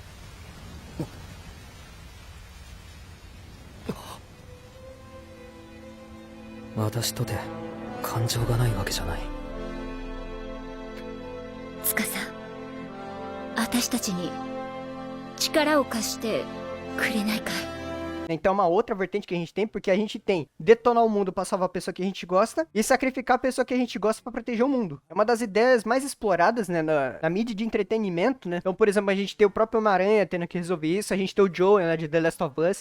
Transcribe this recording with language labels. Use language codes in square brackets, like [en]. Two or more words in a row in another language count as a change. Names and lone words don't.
[ja] 私とて感情がないわけじゃない。つかさ、私たちに力を貸してくれないかい？ [pt] Então é uma outra vertente que a gente tem, porque a gente tem detonar o mundo pra salvar a pessoa que a gente gosta e sacrificar a pessoa que a gente gosta pra proteger o mundo. É uma das ideias mais exploradas, né, na mídia de entretenimento, né? Então, por exemplo, a gente tem o próprio Homem-Aranha tendo que resolver isso, a gente tem o Joel, né, de The Last of Us.